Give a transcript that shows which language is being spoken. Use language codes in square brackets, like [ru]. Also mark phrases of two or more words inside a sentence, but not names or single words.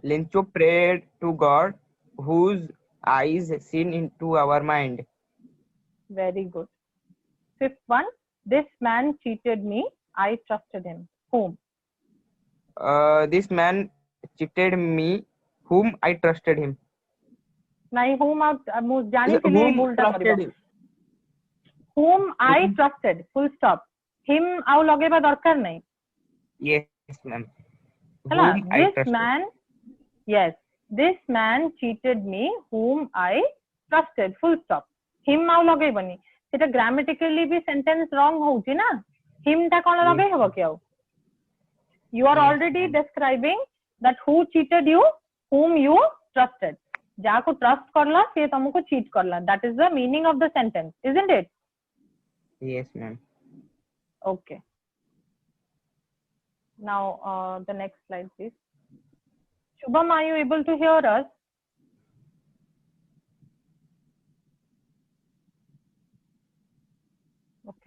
[en] Lencho prayed to God, whose eyes seen into our mind. very good fifth one this man cheated me I trusted him whom This man cheated me, whom I trusted him. [or] ନାଇଁ whom ମୁଁ ଜାଣିଥିଲି [en] Whom [or] ଭୁଲଟା କରିବ [en] trusted him. whom I Whom- trusted full stop him [or] ଆଉ ଲଗେଇବା ଦରକାର ନାହିଁ [en] Yes, ma'am. [or] ହେଲା [en] Whom I this trusted. man yes this man cheated me whom I trusted full stop him [or] ଆଉ ଲଗେଇବନି ସେଟା ଗ୍ରାମାଟିକାଲି ବି [en] sentence wrong [or] ହଉଛି ନା him ଟା କଣ ଲଗେଇ ହବ କି ଆଉ [en] you are Yes, already ma'am. describing that who cheated you whom you trusted [or] ଯାହାକୁ trust କରଲା ସେ ତମକୁ cheat କରଲା [en] that is the meaning of the sentence isn't it Yes, ma'am. okay now the next slide please Shubham are you able to hear us okay